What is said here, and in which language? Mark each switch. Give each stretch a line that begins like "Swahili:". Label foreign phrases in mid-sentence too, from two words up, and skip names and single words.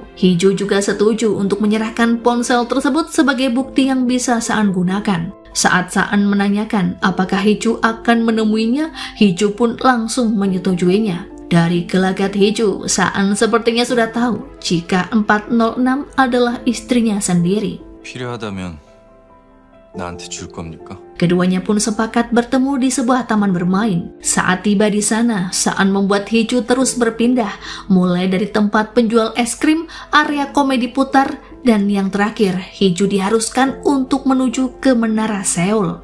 Indonesian: Hee-ju juga setuju untuk menyerahkan ponsel tersebut sebagai bukti yang bisa Saan gunakan. Saat Saan menanyakan apakah Hee-ju akan menemuinya, Hee-ju pun langsung menyetujuinya. Dari gelagat Hee-ju, Saan sepertinya sudah tahu jika 406 adalah istrinya sendiri.
Korean: 필요하다면 나한테 줄 겁니까?
Indonesian: Keduanya pun sepakat bertemu di sebuah taman bermain. Saat tiba di sana, Saan membuat Hee-ju terus berpindah, mulai dari tempat penjual es krim, area komedi putar, dan yang terakhir, Hee-ju diharuskan untuk menuju ke Menara Seoul.